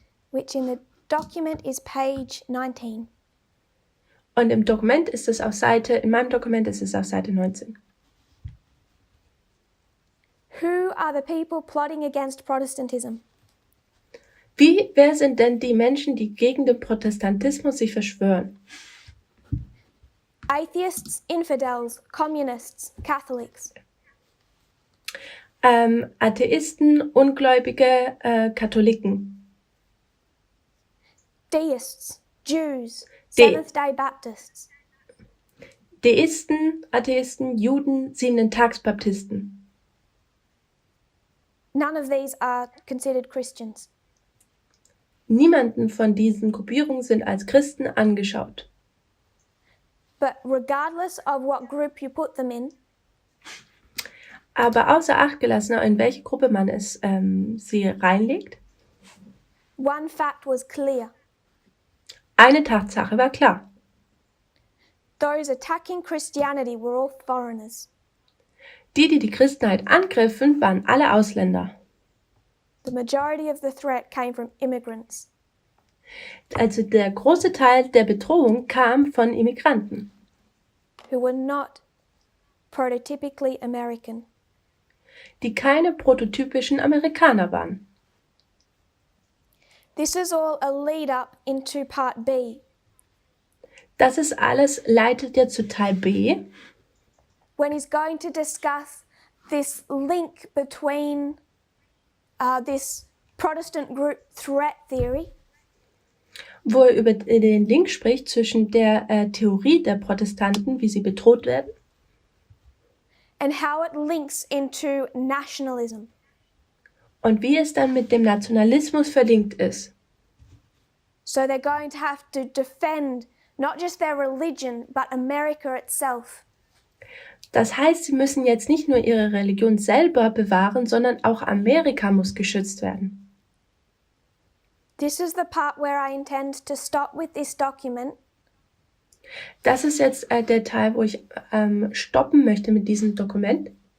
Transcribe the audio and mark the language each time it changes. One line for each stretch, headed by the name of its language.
English: which in the document is page 19.
German: und in meinem Dokument ist es auf Seite 19.
English: Who are the people plotting against Protestantism?
German: Wer sind denn die Menschen, die gegen den Protestantismus sich verschwören?
English: Atheists, infidels, communists, Catholics.
German: Atheisten, Ungläubige, Katholiken.
English: Deists, Jews, Seventh-day Baptists.
German: Deisten, Atheisten, Juden, Siebentagsbaptisten.
English: None of these are considered Christians.
German: Niemanden von diesen Gruppierungen sind als Christen angeschaut.
English: But regardless of what group you put them in,
German: Aber außer Acht gelassen, in welche Gruppe man sie reinlegt,
English: one fact was clear.
German: eine Tatsache war klar.
English: Those attacking Christianity were all foreigners.
German: Die Christenheit angriffen, waren alle Ausländer.
English: The majority of the threat came from immigrants.
German: Also der große Teil der Bedrohung kam von Immigranten,
English: Who were not prototypically American.
German: die keine prototypischen Amerikaner waren.
English: This is all a lead up into part B,
German: Das ist alles leitet jetzt zu Teil B,
English: when he's going to discuss this link between this Protestant group threat theory
German: wo er über den Link spricht zwischen der Theorie der Protestanten, wie sie bedroht werden,
English: and how it links into nationalism.
German: und wie es dann mit dem Nationalismus verlinkt ist.
English: So they're going to have to defend not just their religion, but America itself.
German: Das heißt, sie müssen jetzt nicht nur ihre Religion selber bewahren, sondern auch Amerika muss geschützt werden.
English: This is the part where I intend to stop with this document
German: Das ist jetzt der Teil, wo ich stoppen möchte mit diesem Dokument